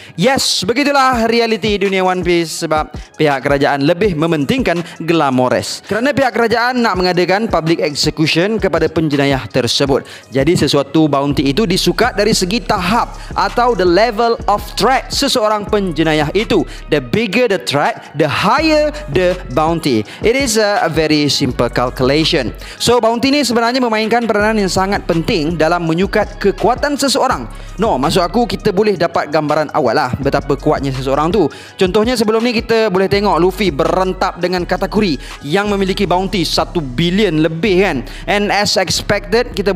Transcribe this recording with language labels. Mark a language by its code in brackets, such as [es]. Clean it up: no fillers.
[ms] Yes, begitulah realiti dunia One Piece sebab pihak kerajaan lebih mementingkan glamores. Kerana pihak kerajaan nak mengadakan public execution kepada penjenayah tersebut. Jadi sesuatu bounty itu disukat dari segi tahap atau [en] the level of threat [ms] seseorang penjenayah itu. [en] The bigger the threat, the higher the bounty. It is a very simple calculation. [ms] So bounty ni sebenarnya memainkan peranan yang sangat penting dalam menyukat kekuatan seseorang. No, maksud aku kita boleh dapat gambaran awal lah betapa kuatnya seseorang tu. Contohnya sebelum ni kita boleh tengok Luffy berentap dengan Katakuri yang memiliki bounty 1 bilion lebih kan. [en] And as expected, [ms] kita